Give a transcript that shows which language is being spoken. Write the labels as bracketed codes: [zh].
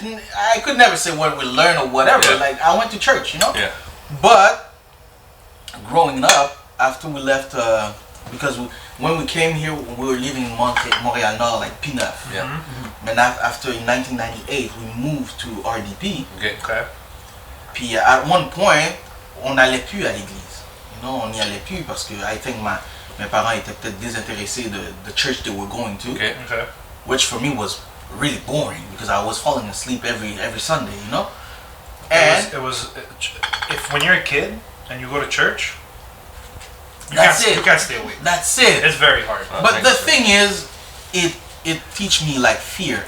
[en] I could never say what we learned or whatever, like I went to church, you know? Yeah. But growing up, after we left, because when we came here, we were living in Montréal Nord, like P9. Yeah. And after in 1998, we moved to RDP. Okay. [fr] Puis [en] at one point, [fr] on n'allait plus à l'église. [en] You know, [fr] on n'y allait plus parce que [en] I think [fr] mes parents étaient peut-être désintéressés de [en] the church they were going to, Okay. which for me was really boring because I was falling asleep every Sunday, you know. And it was if when you're a kid and you go to church, you can't stay awake. That's it. It's very hard. But the thing is, it teach me like fear.